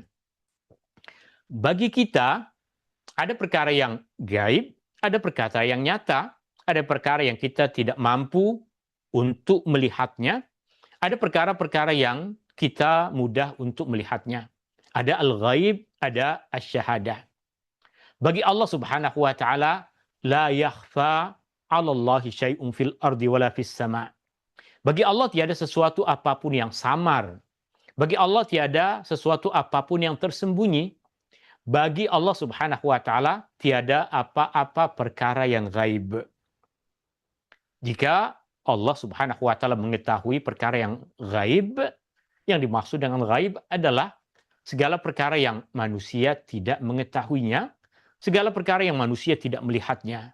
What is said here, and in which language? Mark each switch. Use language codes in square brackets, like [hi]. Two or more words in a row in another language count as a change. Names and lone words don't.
[ms] Bagi kita, ada perkara yang gaib, ada perkara yang nyata, ada perkara yang kita tidak mampu untuk melihatnya, ada perkara-perkara yang kita mudah untuk melihatnya. Ada al-ghaib, ada asy-syahadah. Bagi Allah [ar] سبحانه وتعالى, لا يخفى على الله شيء في الأرض ولا في السماء'. [ms] Bagi Allah tiada sesuatu apapun yang samar. Bagi Allah tiada sesuatu apapun yang tersembunyi. Bagi Allah [ar] سبحانه وتعالى [ms] tiada apa-apa perkara yang gaib. Jika Allah [ar] سبحانه وتعالى [ms] mengetahui perkara yang gaib, yang dimaksud dengan gaib adalah segala perkara yang manusia tidak mengetahuinya, segala perkara yang manusia tidak melihatnya.